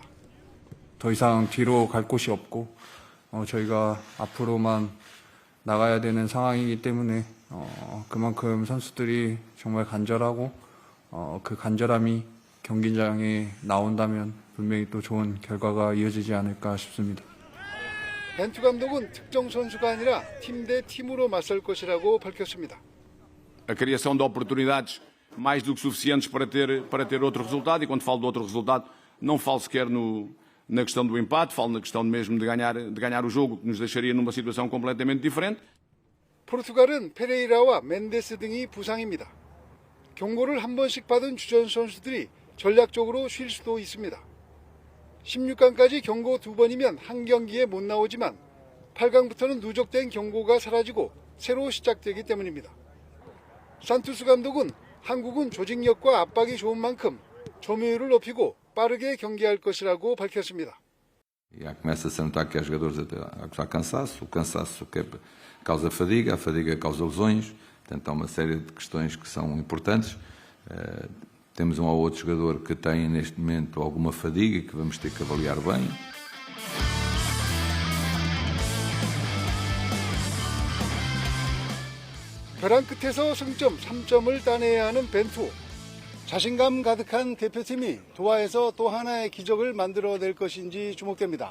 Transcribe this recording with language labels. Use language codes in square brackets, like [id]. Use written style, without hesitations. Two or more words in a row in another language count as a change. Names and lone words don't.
[ko] 더 이상 뒤로 갈 곳이 없고 저희가 앞으로만 나가야 되는 상황이기 때문에 그만큼 선수들이 정말 간절하고 그 간절함이 경기장에 나온다면 분명히 또 좋은 결과가 이어지지 않을까 싶습니다. 벤투 감독은 특정 선수가 아니라 팀 대 팀으로 맞설 것이라고 밝혔습니다. [pt] A criação de oportunidades mais do que suficientes para ter outro resultado, e quando falo de outro resultado não falo sequer na questão do empate, falo na questão mesmo de ganhar o jogo, que nos deixaria numa situação completamente diferente. [ko] 포르투갈은 페레이라와 멘데스 등이 부상입니다. 경고를 한 번씩 받은 주전 선수들이 전략적으로 쉴 수도 있습니다. 16강까지 경고 2번이면 한 경기에 못 나오지만 8강부터는 누적된 경고가 사라지고 새로 시작되기 때문입니다. 산투스 감독은 한국은 조직력과 압박이 좋은 만큼 점유율을 높이고 빠르게 경기할 것이라고 밝혔습니다. [pt] Começa-se a notar que há jogadores a acusar cansaço, o cansaço que causa fadiga, a fadiga causa lesões, portanto há uma série de questões que são importantes. Temos ou outro jogador que tem neste momento alguma fadiga que vamos ter que avaliar bem. [ko] 벼랑 끝에서 승점 3점을 따내야 하는 벤투. 자신감 가득한 대표팀이 도하에서 또 하나의 기적을 만들어낼 것인지 주목됩니다.